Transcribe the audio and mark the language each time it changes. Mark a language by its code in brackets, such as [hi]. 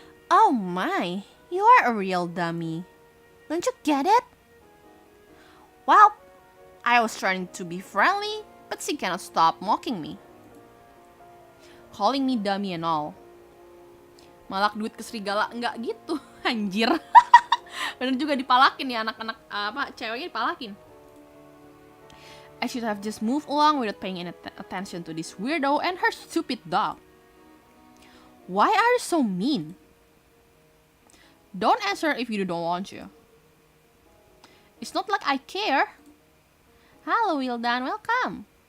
[en] Oh my, you are a real dummy. Don't you get it? Well, I was trying to be friendly, but she cannot stop mocking me. Calling me dummy and all. [id] Malak duit ke serigala, enggak gitu, anjir. Bener juga dipalakin ya anak-anak ceweknya dipalakin. [en] I should have just moved along without paying any attention to this weirdo and her stupid dog. Why are you so mean? Don't answer if you don't want to. It's not like I care. Hello, Wildan, welcome.